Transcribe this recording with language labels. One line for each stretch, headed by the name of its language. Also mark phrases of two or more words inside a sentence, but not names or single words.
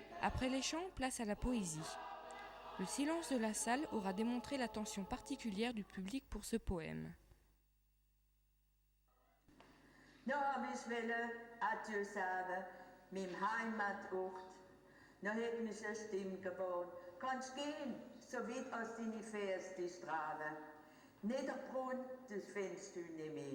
French: Après les chants, place à la poésie. Le silence de la salle aura démontré l'attention particulière du public pour ce poème.
German: Noch hab ich Adieu sagen, meinem Heimatort. Noch hat mich eine Stimme geboren. Kannst gehen, so weit als deine Ferse dich tragen. Niederbrunn, das findest du nicht mehr.